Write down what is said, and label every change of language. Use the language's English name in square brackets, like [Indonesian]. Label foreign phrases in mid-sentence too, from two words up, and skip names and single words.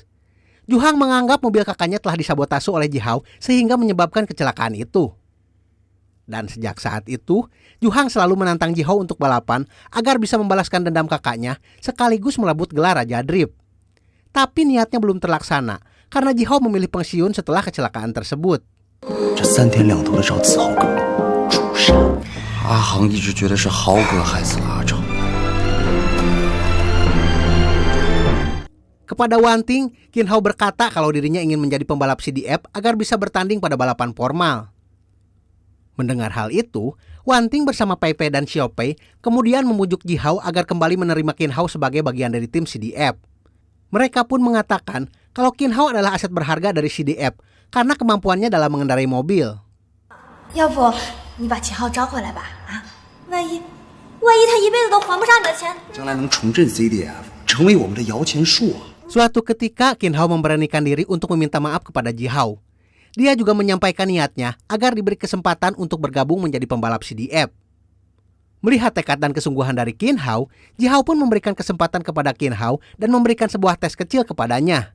[Indonesian] Juhang menganggap mobil kakaknya telah disabotase oleh Jihao sehingga menyebabkan kecelakaan itu. Dan sejak saat itu, Juhang selalu menantang Jihao untuk balapan agar bisa membalaskan dendam kakaknya sekaligus merebut gelar Raja Drift. Tapi niatnya belum terlaksana karena Jihao memilih pensiun setelah kecelakaan tersebut. [Chinese] 这3天2头的找子豪哥，主杀。阿航一直觉得是豪哥害死了阿超。 [Indonesian] Kepada Wanting, Qin Hao berkata kalau dirinya ingin menjadi pembalap CDF agar bisa bertanding pada balapan formal. Mendengar hal itu, Wanting bersama Pei Pei dan Xiao Pei kemudian membujuk Jihao agar kembali menerima Qin Hao sebagai bagian dari tim CDF. Mereka pun mengatakan kalau Qin Hao adalah aset berharga dari CDF karena kemampuannya dalam mengendarai mobil. [Chinese] 要不你把秦昊招回来吧？啊，万一他一辈子都还不上你的钱，将来能重振 CDF， 成为我们的摇钱树啊！ [Indonesian] Suatu ketika Qin Hao memberanikan diri untuk meminta maaf kepada Jihao. Dia juga menyampaikan niatnya agar diberi kesempatan untuk bergabung menjadi pembalap CDF. Melihat tekad dan kesungguhan dari Qin Hao, Jihao pun memberikan kesempatan kepada Qin Hao dan memberikan sebuah tes kecil kepadanya.